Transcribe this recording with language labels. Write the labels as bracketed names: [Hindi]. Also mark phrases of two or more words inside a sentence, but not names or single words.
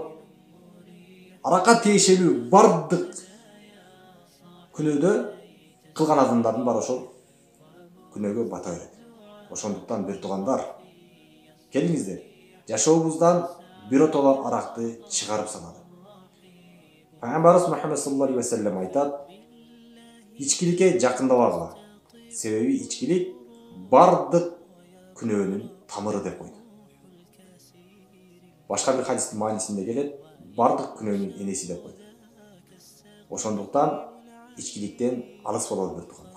[Kyrgyz] Аракка тиешелүү бардык күнөөдө кылган адамдардын баары ошол күнөөгө бата берет. Ошондуктан бир туугандар, келиңиздер, жашообуздан биротоло аракты чыгарып салалы. Пайгамбарыбыз Мухаммед [Arabic] صلى الله عليه وسلم [Kyrgyz] айтат: ичкиликке жакындабагыла. Себеби ичкилик бардык күнөөнүн тамыры деп койду. Башка бир хадистин маанисинде келет, бардык күнөөнүн энеси деп койду. Ошондуктан ичкиликтен алыс бололу бир туугандар.